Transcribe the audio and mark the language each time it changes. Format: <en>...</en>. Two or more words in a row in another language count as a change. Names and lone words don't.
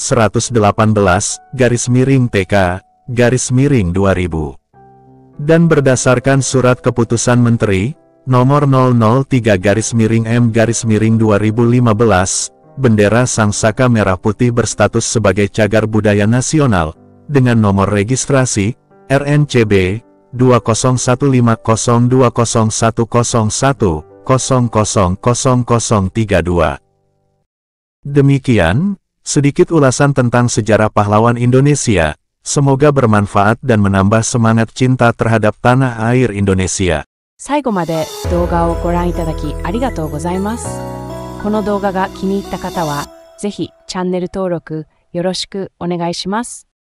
<id>118/TK/2000 dan berdasarkan surat keputusan Menteri nomor 003/M/2015, bendera Sang Saka Merah Putih berstatus sebagai cagar budaya nasional dengan nomor registrasi RNCB 2015201100000032. Demikian sedikit ulasan tentang sejarah pahlawan Indonesia. Semoga bermanfaat dan menambah semangat cinta terhadap tanah air Indonesia.</id> <ja>最後まで動画をご覧いただきありがとうございます。この動画が気に入った方は、ぜひチャンネル登録よろしくお願いします。</ja>